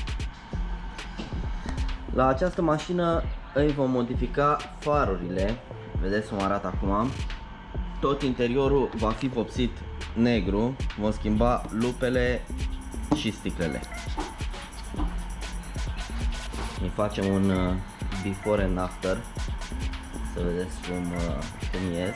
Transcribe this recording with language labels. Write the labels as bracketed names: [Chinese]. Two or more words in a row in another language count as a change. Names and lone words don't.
[Romanian] La această mașină îi vom modifica farurile. Vedeți cum arată acum. Tot interiorul va fi vopsit negru. Vom schimba lupele și sticlele. Îi facem un [English] before and after, [Romanian] să vedeți cum ies.